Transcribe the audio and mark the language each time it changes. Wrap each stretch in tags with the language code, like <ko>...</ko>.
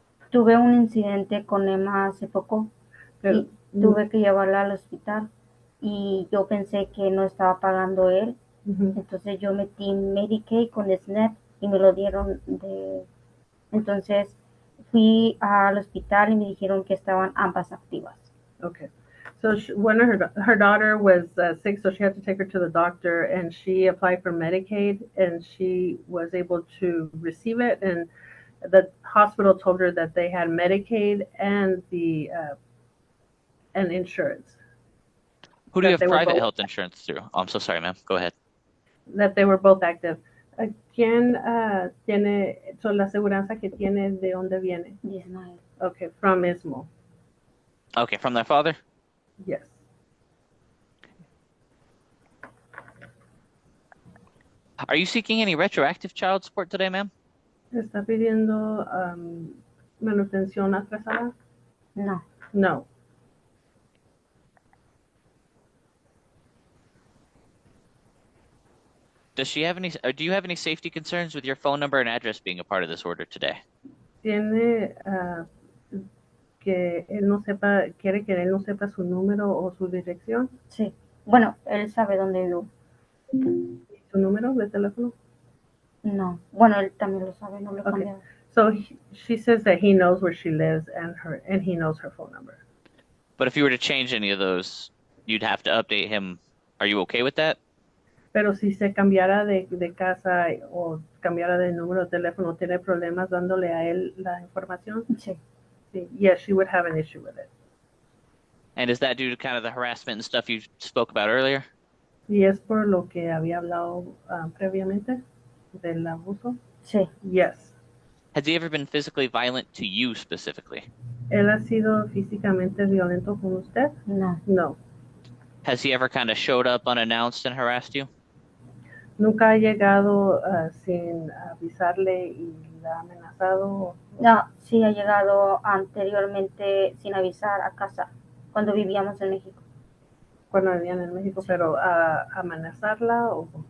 <es>Tuve un incidente con Emma hace poco y tuve que llevarla al hospital y yo pensé que no estaba pagando él. Entonces yo metí Medicaid con SNAP y me lo dieron Entonces fui al hospital y me dijeron que estaban ambas activas.</es> <en>Okay. So when her daughter was sick, so she had to take her to the doctor, and she applied for Medicaid, and she was able to receive it, and the hospital told her that they had Medicaid and the and insurance. Who do you have private health insurance through? Oh, I'm so sorry, ma'am. Go ahead. That they were both active.</en> <es>¿Quién tiene, so la aseguranza que tiene, de dónde viene? Ismael.</es> <en>Okay, from Ismael. Okay, from their father? Yes. Are you seeking any retroactive child support today, ma'am?</en> <es>¿Está pidiendo manutención atrasada? No.</es> <en>No. Does she have any, or do you have any safety concerns with your phone number and address being a part of this order today?</en> <es>Tiene que él no sepa, quiere que él no sepa su número o su dirección. Sí. Bueno, él sabe dónde vivo. ¿Su número de teléfono? No. Bueno, él también lo sabe, no lo he cambiado.</es> <en>So she says that he knows where she lives and he knows her phone number. But if you were to change any of those, you'd have to update him. Are you okay with that?</en> <es>Pero si se cambiara de casa o cambiara de número de teléfono, ¿tiene problemas dándole a él la información? Sí. Sí.</es> <en>Yes, she would have an issue with it. And is that due to kind of the harassment and stuff you spoke about earlier?</en> <es>¿Y es por lo que había hablado previamente del abuso? Sí.</es> <en>Yes. Has he ever been physically violent to you specifically?</en> <es>¿Él ha sido físicamente violento con usted? No.</es> <en>No. Has he ever kind of showed up unannounced and harassed you?</en> <es>¿Nunca ha llegado sin avisarle y la ha amenazado? No, sí ha llegado anteriormente sin avisar a casa, cuando vivíamos en México. Cuando vivían en México, pero a amenazarla o...</es>